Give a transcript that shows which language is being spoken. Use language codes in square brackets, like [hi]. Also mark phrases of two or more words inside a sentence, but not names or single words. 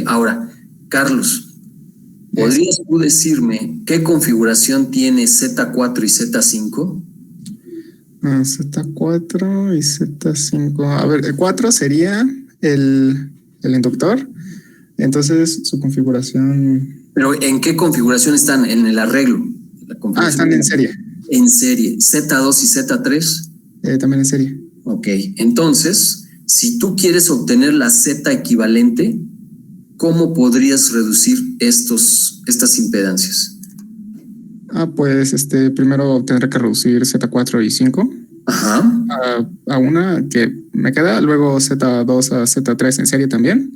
[es] Ahora, Carlos, ¿podrías tú decirme qué configuración tiene Z4 y Z5? Z4 y Z5. A ver, el 4 sería el inductor. Entonces, su configuración. ¿Pero en qué configuración están? En el arreglo. Están en serie. En serie. ¿Z2 y Z3? También en serie. Ok. Entonces, si tú quieres obtener la Z equivalente, ¿cómo podrías reducir estas impedancias? Pues primero tendré que reducir Z4 y 5 a una que me queda, luego Z2 a Z3 en serie también.